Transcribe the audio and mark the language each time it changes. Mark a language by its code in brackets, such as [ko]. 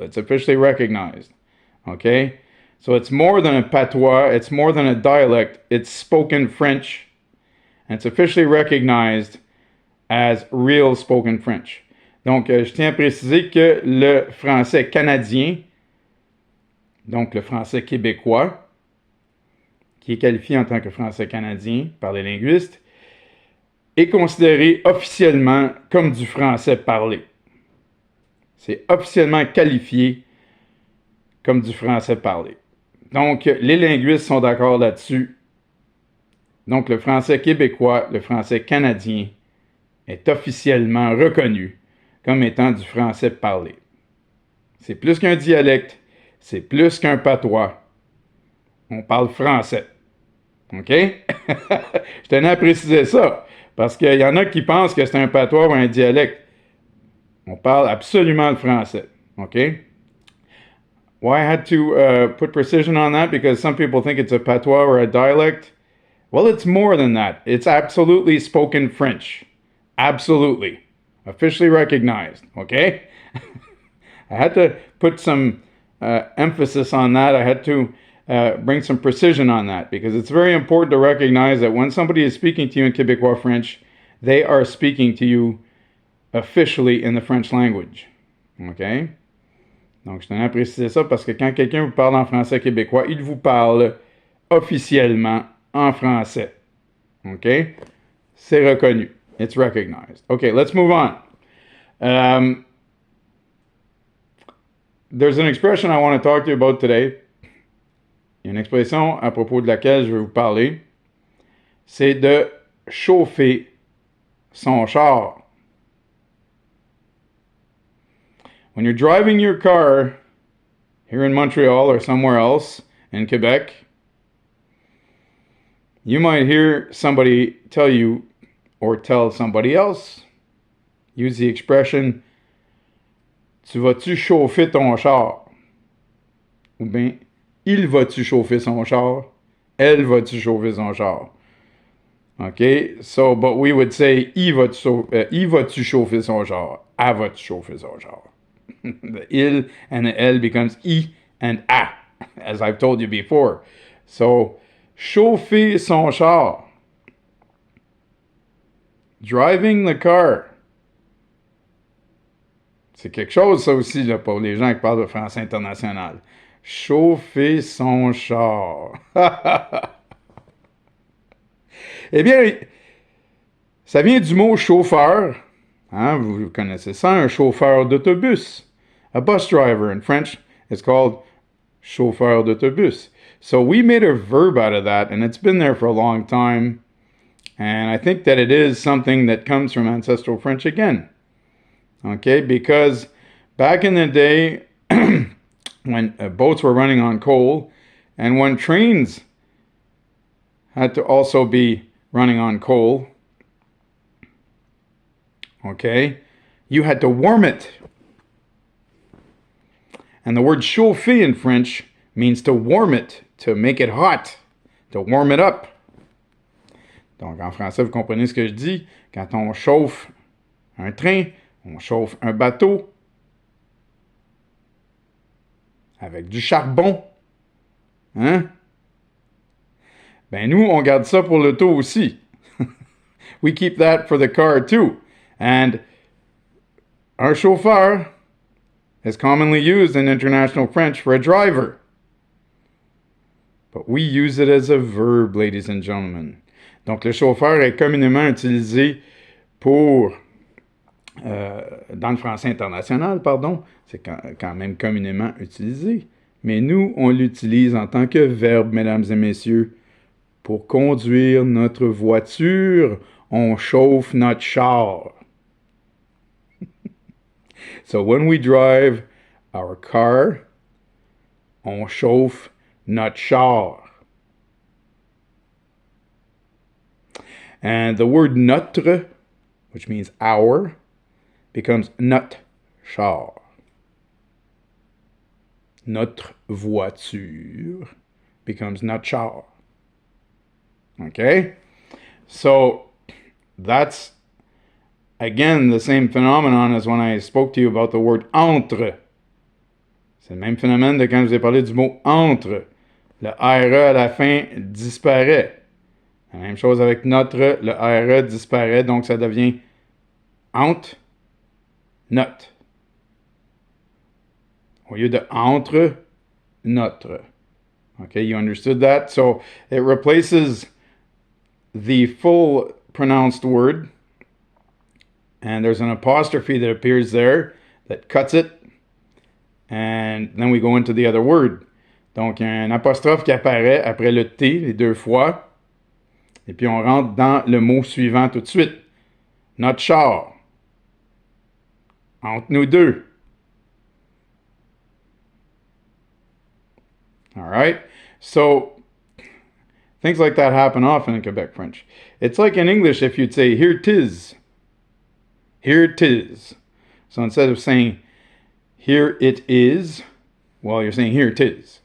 [en] It's officially recognized. Okay? So it's more than a patois, it's more than a dialect, it's spoken French, and it's officially recognized as real spoken French. [fr] Donc, je tiens à préciser que le français canadien, donc le français québécois, qui est qualifié en tant que français canadien par les linguistes, est considéré officiellement comme du français parlé. C'est officiellement qualifié comme du français parlé. Donc, les linguistes sont d'accord là-dessus. Donc, le français québécois, le français canadien est officiellement reconnu comme étant du français parlé. C'est plus qu'un dialecte. C'est plus qu'un patois. On parle français. OK? Je tenais à préciser ça. Parce qu'il y en a qui pensent que c'est un patois ou un dialecte. On parle absolument le français. OK? [en] Why I had to put precision on that? Because some people think it's a patois or a dialect. Well, it's more than that. It's absolutely spoken French. Absolutely. Officially recognized. Okay? I had to put some emphasis on that. I had to bring some precision on that because it's very important to recognize that when somebody is speaking to you in Québécois French, they are speaking to you officially in the French language. Okay? [fr] Donc, je tenais à préciser ça parce que quand quelqu'un vous parle en français québécois, il vous parle officiellement en français. [en] OK? [fr] C'est reconnu. [en] It's recognized. Okay, let's move on. There's an expression I want to talk to you about today. [fr] Il y a une expression à propos de laquelle je vais vous parler. C'est de chauffer son char. [en] When you're driving your car here in Montreal or somewhere else in Quebec, you might hear somebody tell you or tell somebody else, use the expression, [fr] tu vas-tu chauffer ton char? Ou bien, il va-tu chauffer son char? Elle va-tu chauffer son char? [en] Okay, so, but we would say, [fr] il va-tu chauffer son char? Elle va-tu chauffer son char? [en] The il and the elle becomes I and a, as I've told you before. So, chauffer son char. Driving the car. [fr] C'est quelque chose, ça aussi, là, pour les gens qui parlent de français international. Chauffer son char. Eh bien, ça vient du mot chauffeur. Hein, vous connaissez ça, un chauffeur d'autobus. [en] A bus driver in French is called chauffeur d'autobus. So we made a verb out of that, and it's been there for a long time. And I think that it is something that comes from ancestral French again. Okay, because back in the day, when boats were running on coal, and when trains had to also be running on coal, okay, you had to warm it. And the word chauffer in French means to warm it, to make it hot, to warm it up. [fr] Donc, en français, vous comprenez ce que je dis? Quand on chauffe un train, on chauffe un bateau avec du charbon. Hein? Ben, nous, on garde ça pour l'auto aussi. [en] We keep that for the car too. And un chauffeur is commonly used in international French for a driver. But we use it as a verb, ladies and gentlemen. [fr] Donc, le chauffeur est communément utilisé pour, dans le français international, pardon, c'est quand même communément utilisé. Mais nous, on l'utilise en tant que verbe, mesdames et messieurs. Pour conduire notre voiture, on chauffe notre char. [en] So when we drive our car, [fr] on chauffe notre char. [en] And the word notre, which means our, becomes notre char. Notre voiture becomes notre char. Okay? So that's, again, the same phenomenon as when I spoke to you about the word entre. [fr] C'est le même phénomène de quand je vous ai parlé du mot entre. Le RE à la fin disparaît. La même chose avec notre, le RE disparaît, donc ça devient entre, notre. Au lieu de entre, notre. [en] Okay, you understood that? So it replaces the full pronounced word, and there's an apostrophe that appears there that cuts it, and then we go into the other word. [fr] Donc, il y a un apostrophe qui apparaît après le T les deux fois, et puis on rentre dans le mot suivant tout de suite. Notre char. Entre nous deux. [en] right? So things like that happen often in Quebec French. It's like in English if you'd say, here 'tis. Here 'tis. So instead of saying, here it is, well, you're saying, here 'tis.